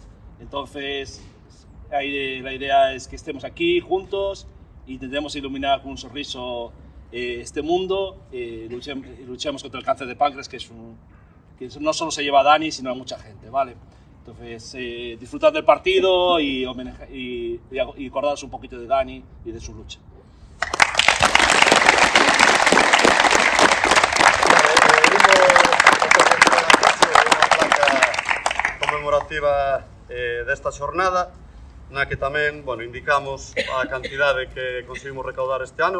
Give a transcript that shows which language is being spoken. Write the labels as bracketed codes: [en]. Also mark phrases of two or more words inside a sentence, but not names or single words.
[es] Entonces, la idea es que estemos aquí juntos e intentemos iluminar con un sorriso este mundo, luchemos contra el cáncer de páncreas, que no solo se lleva a Dani, sino a mucha gente, ¿vale? Entonces, disfrutad del partido y acordaros un poquito de Dani y de su lucha. [gl] Unha conmemorativa desta xornada, na que tamén, bueno, indicamos a cantidade que conseguimos recaudar este ano